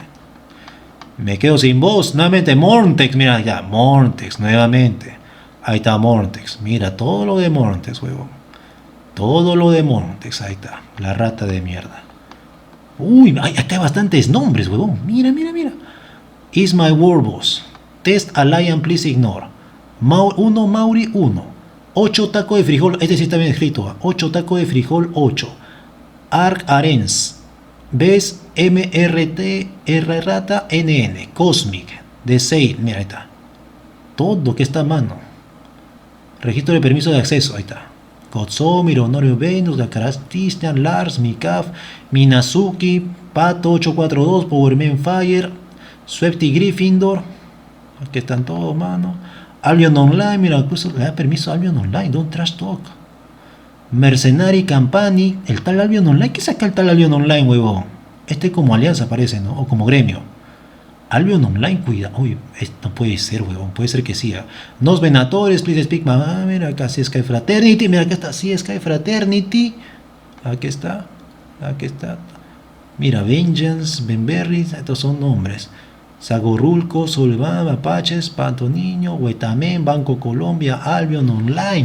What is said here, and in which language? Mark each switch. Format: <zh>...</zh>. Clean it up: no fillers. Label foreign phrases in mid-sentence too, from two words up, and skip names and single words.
<es>Me quedo sin voz. Nuevamente, Montex, mira ya. Montex, nuevamente. Ahí está Montex. Mira, todo lo de Montex, huevón. Todo lo de Montex, ahí está. La rata de mierda. Uy, acá hay bastantes nombres, huevón. Mira.</es> <en>Is my World Boss. Test Alliance, please ignore.</en> <es>1 Mauri 1. 8 tacos de frijol. Este sí está bien escrito. 8 tacos de frijol 8. Arc Arens. Ves MRT R rata NN. Cosmic. The Sale. Mira, ahí está. Todo que está a mano. Registro de permiso de acceso. Ahí está. Kotsomir, Honorio Venus, Dakaras Tistian, Lars, Mikaf, Minazuki, Pato 842, Powerman Fire, Swepti Gryffindor. Aquí están todos, mano. Albion Online, mira, incluso le da permiso a Albion Online, Don't Trash Talk. Mercenary Company, el tal Albion Online. ¿Qué saca el tal Albion Online, huevón? Este como alianza parece, ¿no? O como gremio. Albion Online, cuida. Uy, esto puede ser, huevón. Puede ser que sí. Nos Venatores,</es> <en>please speak,</en> <es>mamá. Mira, acá CSky Fraternity. Mira, acá está CSky Fraternity. Aquí está. Mira, Vengeance, Benberry. Estos son nombres. Sagorulco, Solván, Apaches, Pato Niño, Huetamen, Banco Colombia, Albion Online.</es>